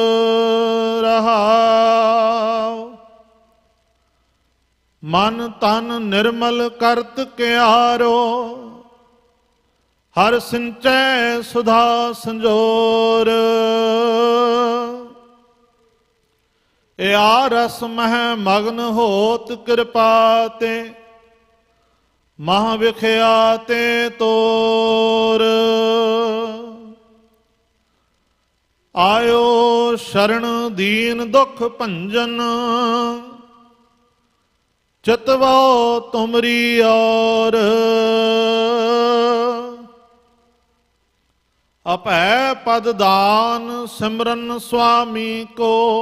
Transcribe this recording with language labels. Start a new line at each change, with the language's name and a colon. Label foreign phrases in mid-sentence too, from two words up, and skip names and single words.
Punjabi: ਰਹਾਓ ਮਨ ਤਨ ਨਿਰਮਲ ਕਰਤ ਕਿਆਰੋ, ਹਰ ਸਿੰਚੈ ਸੁਧਾ ਸੰਜੋਰ। ਯਾ ਰਸ ਮਹ ਮਗਨ ਹੋਤ ਕ੍ਰਿਪਾ ਤੇ, ਮਹਾਂ ਵਿਖਿਆ ਤੇ ਤੋਰ, ਆਇਓ ਸ਼ਰਨ ਦੀਨ ਦੁਖ ਭੰਜਨ, ਚਿਤਵੋ ਤੁਮਰੀ ਔਰ, ਅਭੈ ਪਦ ਦਾਨ ਸਿਮਰਨ ਸੁਆਮੀ ਕੋ,